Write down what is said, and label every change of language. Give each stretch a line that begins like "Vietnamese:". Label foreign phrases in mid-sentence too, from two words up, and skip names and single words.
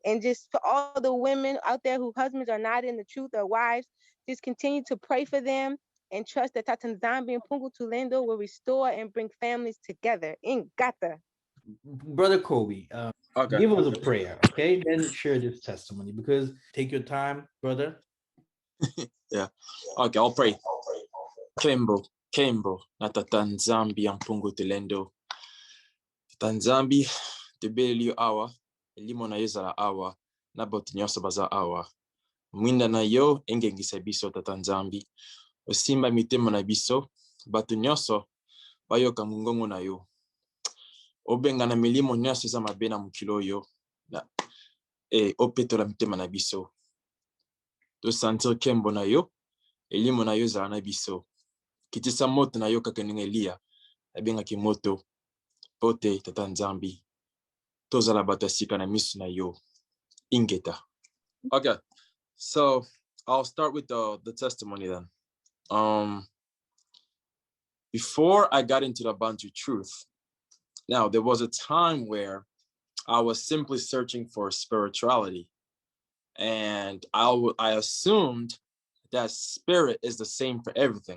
English: And just for all the women out there whose husbands are not in the truth, or wives, just continue to pray for them and trust that Tata Nzambe and Pungu Tulendo will restore and bring families together.
Kongo: In Gata.
English: Brother Kobe, Okay. give us a prayer, okay? Then share this testimony, because take your time, brother. Yeah. Okay, I'll pray.
Lingala: Kembo, na Tata Nzambe and Pungu Tulendo. Tata Nzambe, tebeli awa, elimo na yezala awa, na boti nyonso baza awa. Mwinda na yo, engengisa biso Tata Nzambe. Osimba mitemo na biso, bato nyonso, bayoka mungongo na yo. Obenga na milimo nyonso eza mabe na mokilo yo. Opetola mitema na biso. To sentir kembo na yo, elimo na yo ezala na biso. Kitisa moto na yo kaka ndenge Eliya, abengaki moto, pote Tata Nzambe. Tozala bato ya sika na miso na yo.
Kongo: Ingeta.
English: Okay, so I'll start with the testimony then. Before I got into the Bantu truth, now there was a time where I was simply searching for spirituality, and I assumed that spirit is the same for everything.